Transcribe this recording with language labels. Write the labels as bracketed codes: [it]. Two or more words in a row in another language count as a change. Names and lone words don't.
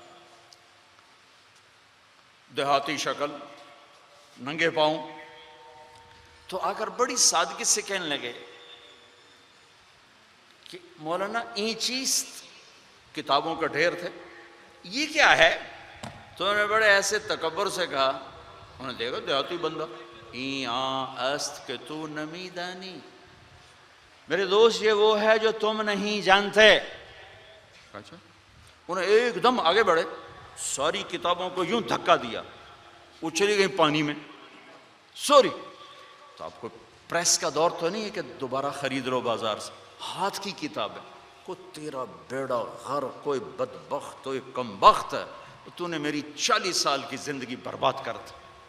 [ur] دیہاتی شکل، ننگے پاؤں، تو آ کر بڑی سادگی سے کہنے لگے کہ مولانا [fa] این چیز [ur] کتابوں کا ڈھیر تھے، یہ کیا ہے؟ تو انہوں نے بڑے ایسے تکبر سے کہا، انہوں نے دیکھا دیہاتی بندہ، [fa] این است کہ تو نمی دانی، [ur] میرے دوست یہ وہ ہے جو تم نہیں جانتے۔ اچھا، انہیں ایک دم آگے بڑھے، ساری کتابوں کو یوں دھکا دیا، وہ چلی گئی پانی میں، سوری۔ تو آپ کو پریس کا دور تو نہیں ہے کہ دوبارہ خرید لو بازار سے، ہاتھ کی کتاب ہے، کوئی تیرا بیڑا غرق، کوئی بدبخت، کوئی کم بخت ہے، تو نے میری 40 سال کی زندگی برباد کر دی۔